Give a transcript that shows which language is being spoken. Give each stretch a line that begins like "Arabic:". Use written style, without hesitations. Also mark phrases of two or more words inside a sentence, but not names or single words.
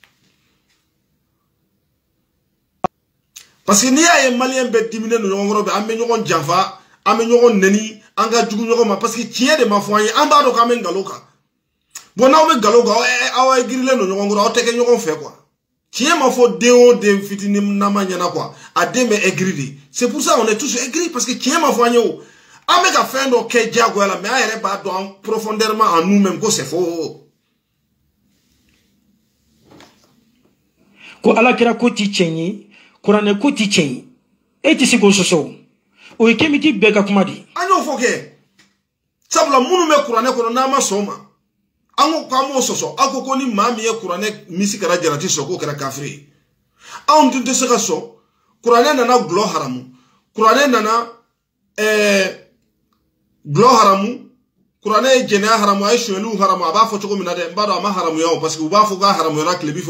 French: parce que
Bambara: n'i y'a ye maliyɛn bɛɛ diminen don ɲɔgɔn kɔrɔ bɛ an bɛ ɲɔgɔn janfa an bɛ ɲɔgɔn nɛni an ka jugu ɲɔgɔn ma
French: parce que
Bambara: tiɲɛ de ma fɔ an ye an b'a dɔn k'an bɛ nkalon kan bon n'aw bɛ nkalon kan aw ye girilen don ɲɔgɔn kɔrɔ aw tɛ kɛ ɲɔgɔn fɛ quoi tiɲɛ ma fɔ den o den fitinin nama ɲɛna quoi a den bɛ aigri de
French: c'est pour ça on est tous aigris parce que
Bambara: tiɲɛ ma fɔ an ye o an bɛ ka fɛn dɔ kɛ diyagoya la mais an yɛrɛ b'a dɔn
French: profondément en nous-mêmes
Bambara: ko
French: c'est faux
Bambara: ko ala kira ko ti tiɲɛ ye kuranɛ ko ti tiɲɛ ye e tɛ se k'o sɔsɔ o ye kemiti bɛɛ ka kuma de ye an y'o fɔ kɛ sabula minnu bɛ kuranɛ kɔnɔ n'an ma sɔn o ma an ko k'an b'o sɔsɔ aw ko ni maa min ye kuranɛ misi kɛra jarati sɔn k'o kɛra kafiri ye anw tun tɛ se ka sɔn kuranɛ nana gulɔ haramu kuranɛ nana gulɔ haramu kuranɛ ye jɛnɛya haramu a ye sonyɛliw haramu a b'a fɔ cogo min na dɛ n b'a dɔn a ma haramuya o
French: parce que
Bambara: u b'a fɔ k'a haramuyara tile bi fɛ